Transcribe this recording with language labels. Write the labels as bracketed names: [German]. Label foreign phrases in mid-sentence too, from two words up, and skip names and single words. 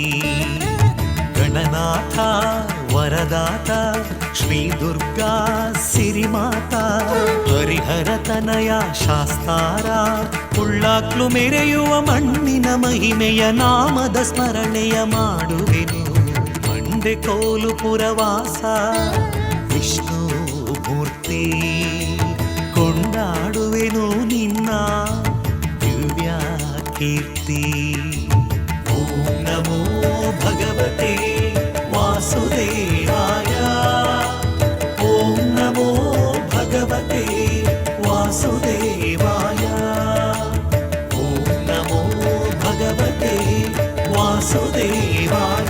[Kannada] ಗಣನಾಥ ವರದಾತ ಶ್ರೀ ದುರ್ಗಾ ಸಿರಿಮಾತ ಹರಿಹರ ತನಯ ಶಾಸ್ತಾರ ಉಳ್ಳಾಕ್ಲು ಮೆರೆಯುವ ಮಣ್ಣಿನ ಮಹಿಮೆಯ ನಾಮದ ಸ್ಮರಣೆಯ ಮಾಡುವೆನು. ಮಂಡೆ ಕೋಲುಪುರವಾಸ ವಿಷ್ಣುಮೂರ್ತಿ ಕೊಂಡಾಡುವೆನು ನಿನ್ನ ದಿವ್ಯ ಕೀರ್ತಿ. [Sanskrit] ಓಂ ನಮೋ ಭಗವತೆ ವಾಸುದೇವಾಯ. ಓಂ ನಮೋ ಭಗವತೆ ವಾಸುದೇವಾಯ. ಓಂ ನಮೋ ಭಗವತೆ ವಾಸುದೇವಾಯ.